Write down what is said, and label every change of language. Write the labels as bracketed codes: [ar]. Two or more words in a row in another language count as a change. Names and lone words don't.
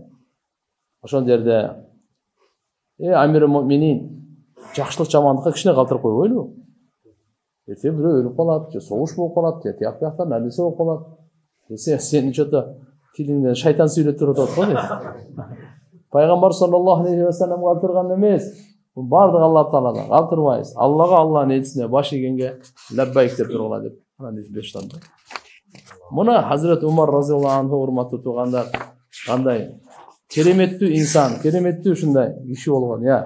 [ky] Ошол жерде: "Амир муминин, жакшылык жамандыкка кичине калтырып койбойлу. Эртең бирөө өлүп калат, же согуш болуп калат, же тияк бияктан нерсе болуп калат. Десе сени чото тилиңден шайтан сүйлөп туруп атат го" дейт. Пайгамбар [ar] صلى الله عليه وسلم [ky] калтырган эмес. Бул бардык Алла тааладан калтырбайбыз. Аллага, Алланын элчисине баш ийгенге лаббайк деп тургула деп анан бештанды. Мына Хазрет Умар [ar] رضي الله عنه [ky] урматтуу туугандар, кандай кереметтүү инсан, кереметтүү ушундай киши болгон, я.